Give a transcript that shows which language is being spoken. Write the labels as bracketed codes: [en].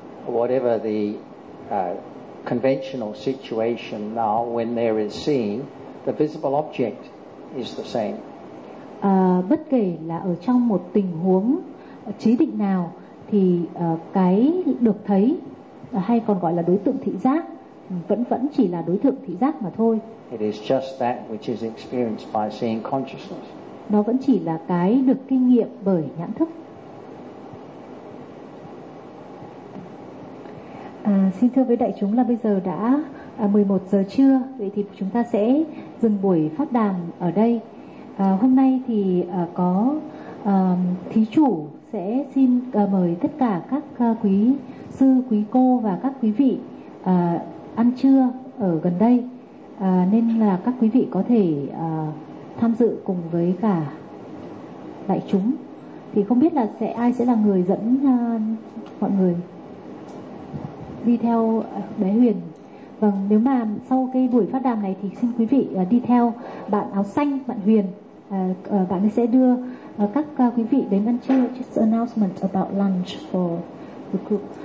[en] Whatever the conventional situation now, when there is seeing, the visible object is the same. [vi] Bất kể là ở trong một tình huống trí định nào thì cái được thấy hay còn gọi là đối tượng thị giác vẫn chỉ là đối tượng thị giác mà thôi. [en] It is just that which is experienced by seeing consciousness. [vi] Nó vẫn chỉ là cái được kinh nghiệm bởi nhãn thức. Xin thưa với đại chúng là bây giờ đã 11 giờ trưa, vậy thì chúng ta sẽ dừng buổi pháp đàm ở đây. Hôm nay thì có thí chủ sẽ xin mời tất cả các quý sư, quý cô và các quý vị ăn trưa ở gần đây. Nên là các quý vị có thể tham dự cùng với cả đại chúng, thì không biết là sẽ ai sẽ là người dẫn mọi người đi theo bé Huyền. Vâng, nếu mà sau cái buổi phát đàm này thì xin quý vị đi theo bạn áo xanh, bạn Huyền, bạn ấy sẽ đưa các quý vị đến ăn trưa. [en] Just announcement about lunch for the group.